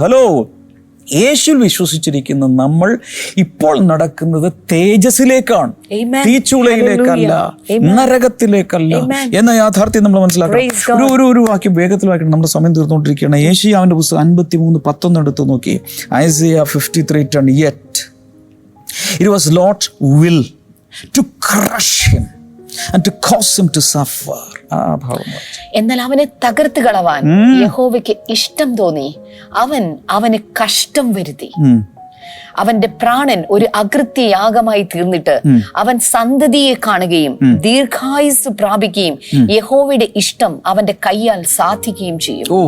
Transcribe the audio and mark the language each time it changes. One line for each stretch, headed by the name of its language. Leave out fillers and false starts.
Malayalam: Hello, യേശുവിൽ വിശ്വസിച്ചിരിക്കുന്ന നമ്മൾ ഇപ്പോൾ നടക്കുന്നത് തേജസ്സിലേക്കാണ്, തീച്ചൂളയിലേക്കല്ല, നരകത്തിലേക്കല്ല എന്ന യാഥാർത്ഥ്യം നമ്മൾ മനസ്സിലാക്കണം. ഒരു വാക്യം വേഗത്തിൽ വായിക്കണം, നമ്മുടെ സമയം തീർന്നുകൊണ്ടിരിക്കുകയാണ്. യേശയ്യാവിന്റെ പുസ്തകം 53:11 എടുത്ത് നോക്കി. Isaiah 53:10.
English: Yet it was Lord's will to crush him and to cause him to suffer.
Malayalam: എന്നാൽ അവനെ തകർത്ത് കളവാൻ യഹോവയ്ക്ക് ഇഷ്ടം തോന്നി. അവന് കഷ്ടം വരുത്തി. അവന്റെ പ്രാണൻ ഒരു അകൃത്യയാഗമായി തീർന്നിട്ട് അവൻ സന്തതിയെ കാണുകയും ദീർഘായുസ് പ്രാപിക്കുകയും യഹോവയുടെ ഇഷ്ടം അവന്റെ കയ്യാൽ സാധിക്കുകയും ചെയ്യും.